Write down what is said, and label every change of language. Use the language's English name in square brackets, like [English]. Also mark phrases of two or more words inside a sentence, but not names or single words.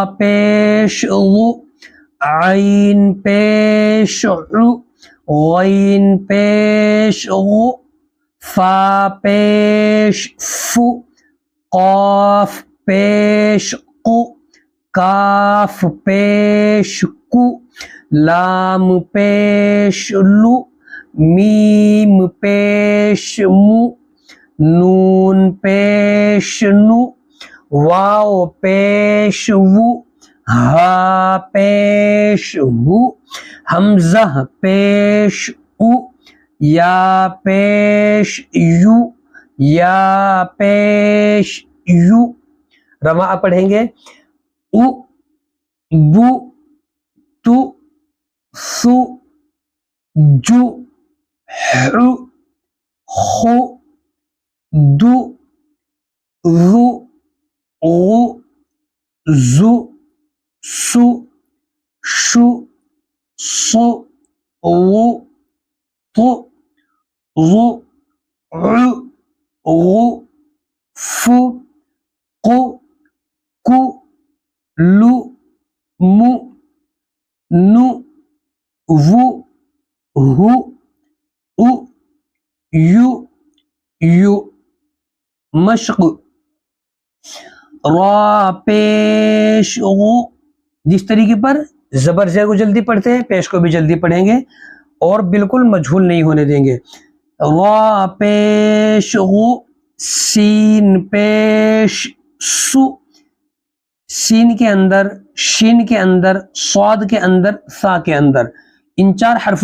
[Urdu] پیش ظو، عین پیش عو، غین پیش غو، فا پیش فو، قاف پیش قو، کاف پیش کو، لام پیش لو، میم پیش مو، نون پیش نو، واو پیش وو، ہا پیش ہو، حمزہ پیش او، یا پیش یو، یا پیش یو۔ رواں پڑھیں گے۔ او، بو، تو، سو، جو، حو، خو، دو، ذو، غو، زو، سو، شو، صو، غو، طو، ظو، عو، غو، فو، قو، کو، لو، مو، نو، وو، ہو، او، یو، یو۔ مشق، را پیش غو۔ جس طریقے پر زبر زیر کو جلدی پڑھتے ہیں، پیش کو بھی جلدی پڑھیں گے، اور بالکل مجہول نہیں ہونے دیں گے۔ را پیش غو، سین پیش سو، سین کے اندر، شین کے اندر، صاد کے اندر، سا کے اندر، ان چار حرفوں میں